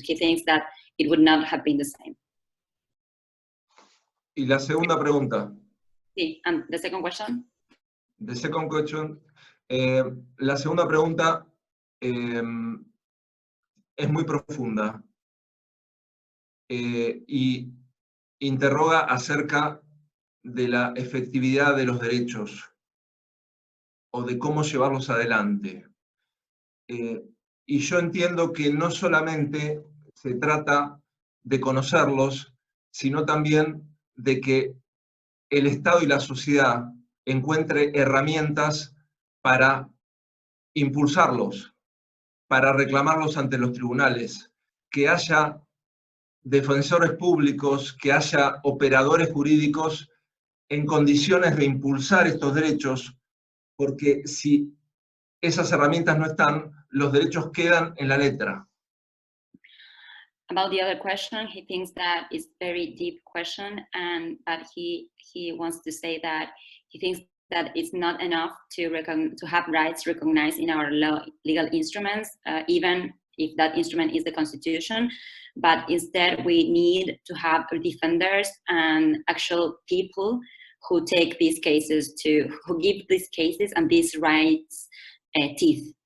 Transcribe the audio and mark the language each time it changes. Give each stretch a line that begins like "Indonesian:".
English: He thinks that it would not have been the same.
Spanish: Y la segunda pregunta. Sí,
English: and the second question? The second question.
Spanish: La segunda pregunta es muy profunda y interroga acerca de la efectividad de los derechos o de cómo llevarlos adelante. Y yo entiendo que no solamente se trata de conocerlos, sino también de que el Estado y la sociedad encuentre herramientas para impulsarlos, para reclamarlos ante los tribunales, que haya defensores públicos, que haya operadores jurídicos en condiciones de impulsar estos derechos, porque si esas herramientas no están, los derechos quedan en la letra.
English: About the other question, he thinks that it's a very deep question, but he wants to say that he thinks that it's not enough to have rights recognized in our legal instruments, even if that instrument is the Constitution, but instead we need to have defenders and actual people who take these cases who give these cases and these rights teeth.